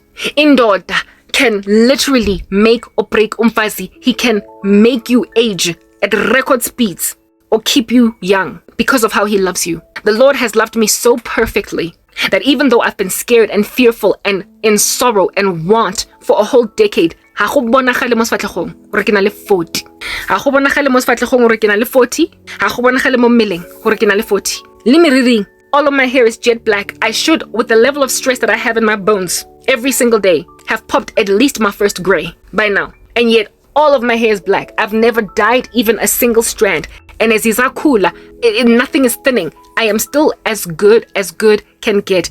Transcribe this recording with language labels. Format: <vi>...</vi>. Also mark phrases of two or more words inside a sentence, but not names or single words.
<en>Indoda can literally make or break umfazi. He can make you age at record speeds or keep you young because of how he loves you. The Lord has loved me so perfectly that even though I've been scared and fearful and in sorrow and want for a whole decade,</en> <tn>ha go bonagale mo sfatlhegong gore ke na le 40. Ha go bonagale mo sfatlhegong gore ke na le 40. Ha go bonagale mo mmeleng gore ke na le 40. Le meriring,</tn> <en>all of my hair is jet black. I should, with the level of stress that I have in my bones every single day, have popped at least my first gray by now. And yet, all of my hair is black. I've never dyed even a single strand. And as izakula, nothing is thinning. I am still as good can get.</en>